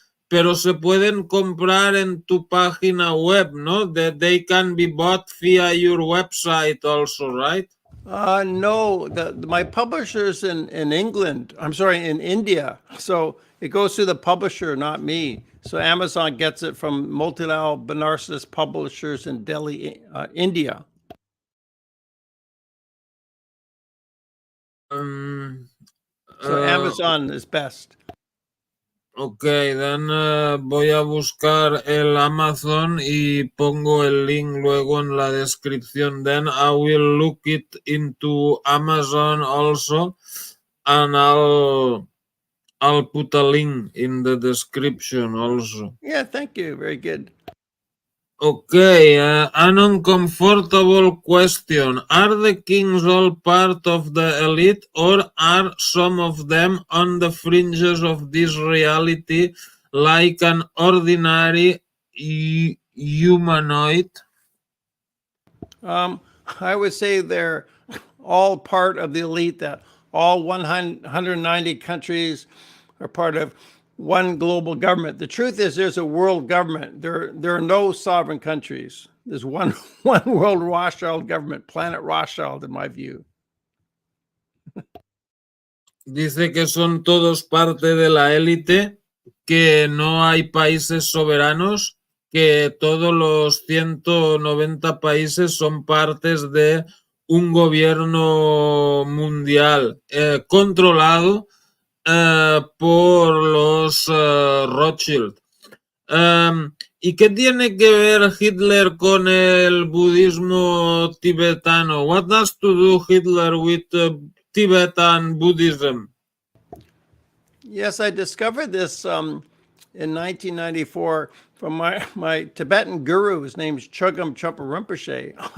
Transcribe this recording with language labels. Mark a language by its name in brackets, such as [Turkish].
[Spanish] Pero se pueden comprar en tu página web, ¿no? [English] They can be bought via your website also, right? No, my publisher's in England. I'm sorry, in India. So it goes through the publisher, not me. So Amazon gets it from Motilal Banarsis Publishers in Delhi, India. So Amazon is best. [Spanish] Ok, then voy a buscar el Amazon y pongo el link luego en la descripción. [English] Then I will look it into Amazon also, and I'll put a link in the description also. Yeah, thank you. Very good. Okay, an uncomfortable question. Are the kings all part of the elite, or are some of them on the fringes of this reality, like an ordinary humanoid? I would say they're all part of the elite, that all 190 countries are part of one global government. The truth is there's a world government. There are no sovereign countries. There's one world Rothschild government, Planet Rothschild, in my view. [Spanish] Dice que son todos parte de la élite, que no hay países soberanos, que todos los 190 países son partes de un gobierno mundial controlado por los Rothschild. ¿Y qué tiene que ver Hitler con el budismo tibetano? [English] What does to do Hitler with Tibetan Buddhism? Yes, I discovered this in 1994 from my Tibetan guru. His name's Chögyam Trungpa Rinpoche.